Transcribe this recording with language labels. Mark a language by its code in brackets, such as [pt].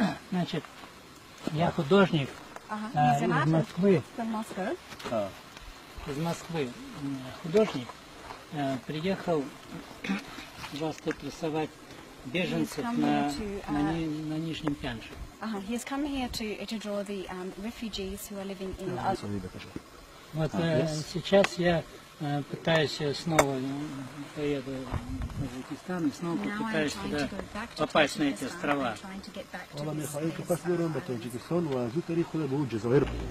[ru] Значит, я художник из Москвы. Из Москвы художник. Приехал вас тут рисовать беженцев на Нижнем Пянже. [en] He's come here to draw the refugees who are living in. [ru] Вот сейчас я пытаюсь снова поеду в Узбекистан и снова попытаюсь туда попасть на эти острова. [fa] حالا می‌خواهیم که پس برم به تاجیکستان و از اون طریق خود به اون جزایر